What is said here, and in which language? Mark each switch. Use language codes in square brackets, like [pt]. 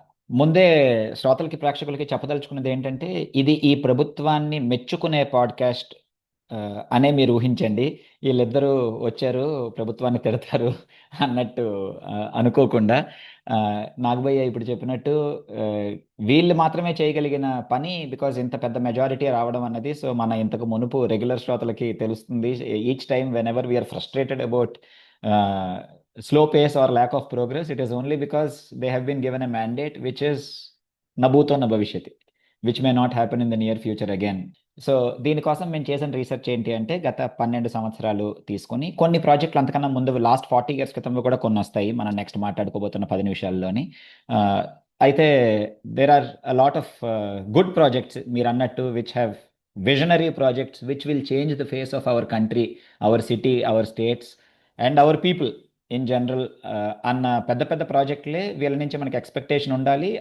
[te] ముందే శ్రోతలకి, ప్రేక్షకులకి చెప్పదలుచుకున్నది ఏంటంటే, ఇది ఈ ప్రభుత్వాన్ని మెచ్చుకునే పాడ్కాస్ట్ అనే మీరు ఊహించండి. వీళ్ళిద్దరూ వచ్చారు ప్రభుత్వాన్ని తిడతారు అన్నట్టు అనుకోకుండా, నాగభయ్య ఇప్పుడు చెప్పినట్టు వీళ్ళు మాత్రమే చేయగలిగిన పని, బికాజ్ ఇంత పెద్ద మెజారిటీ రావడం అన్నది. సో మన ఇంతకు మునుపు రెగ్యులర్ శ్రోతలకి తెలుస్తుంది, [en] Each time whenever we are frustrated about slow pace or lack of progress, it is only because they have been given a mandate which is nabhuto na bhavishyati, which may not happen in the near future again. [te] So దీనికోసం మేము చేసిన research ఏంటి అంటే, గత 12 సంవత్సరాలు తీసుకొని కొన్ని ప్రాజెక్టులు, అంతకన్నా ముందు [en] last 40 years [te] క్రితంలో కూడా కొన్ని వస్తాయి మనం నెక్స్ట్ మాట్లాడుకోబోతున్న 10 నిమిషాల్లోని. [en] అయితే there are a lot of good projects [te] మీరు అన్నట్టు, [en] which have visionary projects which will change the face of our country, our city, our states and our people in general [te] అన్న పెద్ద పెద్ద ప్రాజెక్టులే వీళ్ళ నుంచి మనకి ఎక్స్పెక్టేషన్ ఉండాలి.